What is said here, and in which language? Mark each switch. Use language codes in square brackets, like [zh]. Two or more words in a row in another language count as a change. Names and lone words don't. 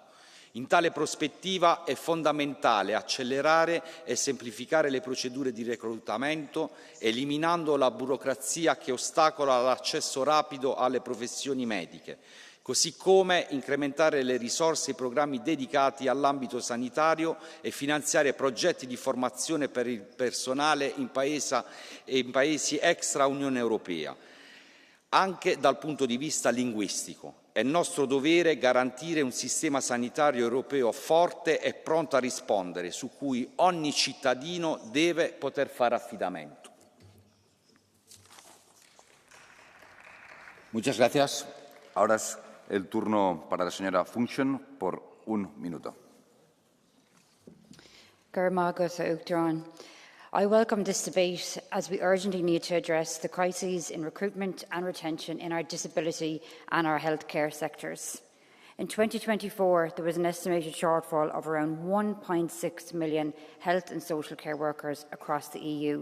[it] In tale prospettiva è fondamentale accelerare e semplificare le procedure di reclutamento, eliminando la burocrazia che ostacola l'accesso rapido alle professioni mediche, così come incrementare le risorse e i programmi dedicati all'ambito sanitario e finanziare progetti di formazione per il personale in paesi extra Unione Europea, anche dal punto di vista linguistico. È nostro dovere garantire un sistema sanitario europeo forte e pronto a rispondere, su cui ogni cittadino deve poter fare affidamento. [es] Muchas gracias. Ahora es el turno para la señora Function por un minuto. [en] I welcome this debate as we urgently need to address the crises in recruitment and retention in our disability and our healthcare sectors. In 2024, there was an estimated shortfall of around 1.6 million health and social care workers across the EU.